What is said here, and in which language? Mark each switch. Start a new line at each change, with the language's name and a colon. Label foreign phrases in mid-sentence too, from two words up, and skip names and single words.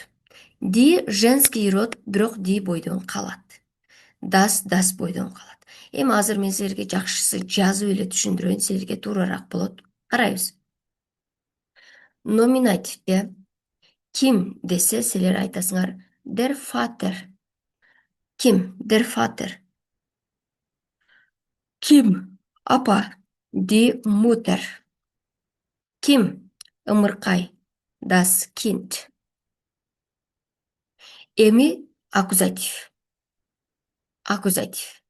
Kyrgyz: Ди
Russian: женский род,
Kyrgyz: бирок ди бойдон калат. Das бойдон калат. Эми азыр мен силерге жакшысы жазып эле түшүндүрөйүн, силерге туурараак болот. Карайбыз. Номинативде ким десе силер айтасыңар
German: der Vater. Ким? Der Vater.
Kyrgyz: Ким? Апа.
German: Die Mutter.
Kyrgyz: Ким? Ымыркай.
German: Das Kind.
Kyrgyz: Эми аккузатив. Аккузатив.